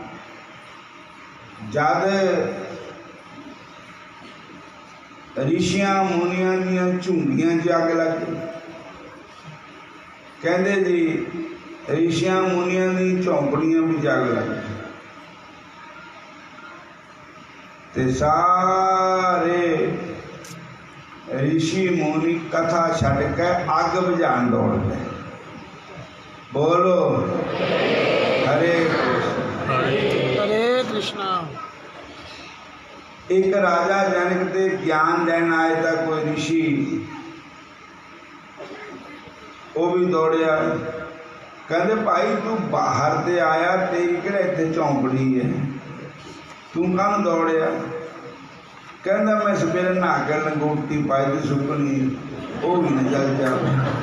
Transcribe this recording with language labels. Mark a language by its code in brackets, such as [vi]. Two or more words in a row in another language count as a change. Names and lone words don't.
[pa] ਜਦ ਰਿਸ਼ੀਆਂ ਮੁਨੀਆਂ ਦੀਆਂ ਝੁੰਗੀਆਂ ਚ ਅੱਗ ਲੱਗ ਗਈ। ਕਹਿਤੇ ਜੀ ਰਿਸ਼ੀਆਂ ਮੁਨੀਆਂ ਦੀ ਝੋਂਪੜੀਆਂ ਭੀ ਅੱਗ ਲੱਗ ਗਈ, ਤੇ ਸਾਰੇ ਰਿਸ਼ੀ ਮੁਨੀ ਕਥਾ ਛੱਡ ਕੇ ਅੱਗ ਬੁਝਾਣ ਦੌੜ ਗਏ। [hi] बोलो हरे कृष्ण हरे कृष्णा। [pa] ਏਕ ਰਾਜਾ ਜਨਕ ਦੇ ਗਿਆਨ ਲੈਣ ਆਏ ਥਾ ਕੋਈ ਰਿਸ਼ੀ, ਵੋ ਭੀ ਦੌੜਿਆ। ਕਹਿਤੇ ਭਾਈ ਤੂੰ ਬਾਹਰ ਸੇ ਆਇਆ, ਤੇਰੀ ਕਿਹੜਾ ਇੱਥੇ ਝੋਂਪੜੀ ਹੈ, ਤੂੰ ਕਮ ਦੌੜਿਆ? [hi] कहता मैं सवेरे नहा के लंगोटी पाई थी सुकनी, वो भी न जल जाए।